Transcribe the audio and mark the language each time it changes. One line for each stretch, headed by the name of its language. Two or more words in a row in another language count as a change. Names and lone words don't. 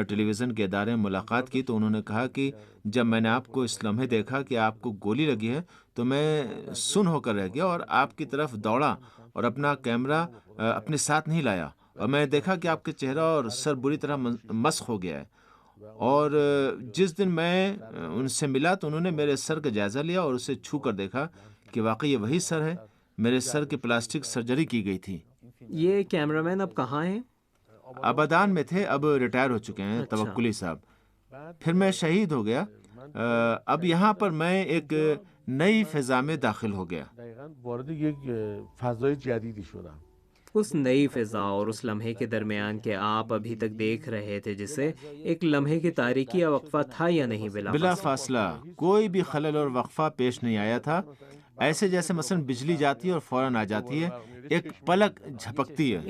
Urdu: ٹیلی ویژن کے ادارے میں ملاقات کی تو انہوں نے کہا کہ جب میں نے آپ کو اس لمحے دیکھا کہ آپ کو گولی لگی ہے تو میں سن ہو کر رہ گیا اور آپ کی طرف دوڑا اور اپنا کیمرہ اپنے ساتھ نہیں لایا، اور میں نے دیکھا کہ آپ کے چہرہ اور سر بری طرح مسخ ہو گیا ہے، اور جس دن میں ان سے ملا تو انہوں نے میرے سر کا جائزہ لیا اور اسے چھو کر دیکھا کہ واقعی یہ وہی سر ہے، میرے سر کی پلاسٹک سرجری کی گئی تھی۔ یہ کیمرہ مین اب کہاں ہیں؟ ابادان میں تھے، اب ریٹائر ہو چکے ہیں، اچھا۔ توکلی صاحب۔ پھر میں شہید ہو گیا، اب یہاں پر میں ایک نئی فضا میں داخل ہو گیا۔
Persian: دقیقاً وارد یک فضای جدیدی شدم.
Urdu: اس نئی فضا اور اس لمحے کے درمیان کہ آپ ابھی تک دیکھ رہے تھے، جسے ایک لمحے کی تاریکی یا وقفہ تھا یا نہیں؟ بلا فاصلہ کوئی بھی خلل اور وقفہ پیش نہیں آیا تھا، ایسے جیسے مثلا بجلی جاتی ہے اور فوراً آ جاتی ہے، ایک پلک جھپکتی ہے۔